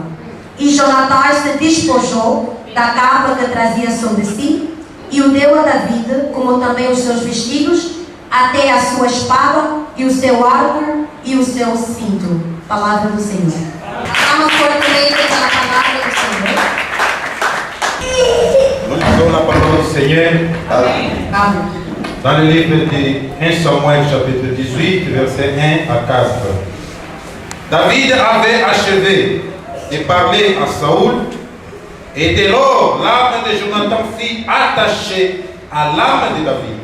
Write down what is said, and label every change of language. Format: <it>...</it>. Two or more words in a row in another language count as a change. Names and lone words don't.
<pt>E Jonatás se despojou da capa que trazia sobre si e o deu a Davi, como também os seus vestidos, até a sua espada e o seu arco e o seu cinto. Palavra do Senhor. Vamos fortaleza pela palavra do Senhor.</pt> <fr>Nous lisons la parole du Seigneur.</fr> <pt>Amém.</pt> <fr>Dans le livre de 1 Samuel chapitre 18, versets 1 à 4. David avait achevé de parler à Saoul, et dès lors l'âme de Jonathan fut attachée à l'âme de David.</fr>